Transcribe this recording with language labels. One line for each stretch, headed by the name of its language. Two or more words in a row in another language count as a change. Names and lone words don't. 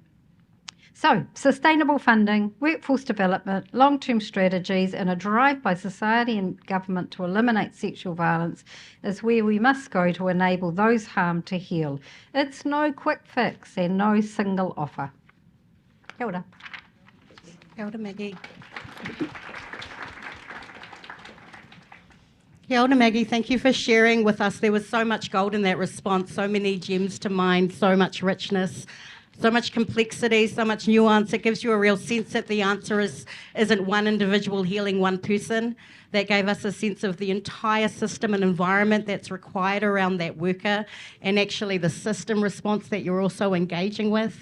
English: So sustainable funding, workforce development, long-term strategies, and a drive by society and government to eliminate sexual violence is where we must go to enable those harmed to heal. It's no quick fix and no single offer.
Māori: Kia ora. Kia ora, Maggie. Kia ora, Maggie.
English: Thank you for sharing with us. There was so much gold in that response, so many gems to mine, so much richness, so much complexity, so much nuance. It gives you a real sense that the answer isn't one individual healing one person. That gave us a sense of the entire system and environment that's required around that worker, and actually the system response that you're also engaging with.